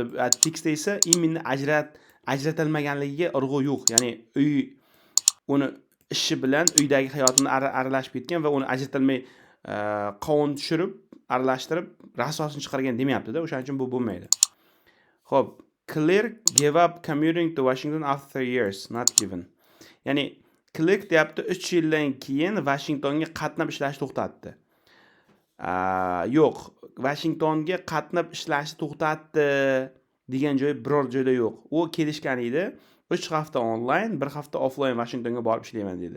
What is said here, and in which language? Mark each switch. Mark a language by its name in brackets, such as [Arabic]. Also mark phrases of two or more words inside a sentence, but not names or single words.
[Uzbek] Tekstda esa imенно ajratilmaganligiga urg'u yo'q. Ya'ni uni ishi bilan uydagi hayotini aralashib ketgan va uni ajratilmay qovun tushirib, aralashtirib, rasosini chiqargan demayapti-da. O'shaning uchun bu bo'lmaydi. Xo'p, [English] Clark gave up commuting to Washington after 3 years, not given. [Uzbek] Ya'ni Clark deyapti 3 yildan keyin Washingtonga qatnab ishlashni to'xtatdi. Yo'q, Washingtonga qatnab ishlashni to'xtatdi degan joy biror joyda yo'q. U kelishgan edi. 3 hafta onlayn, 1 hafta offlayn Washingtonga borib ishlayman dedi.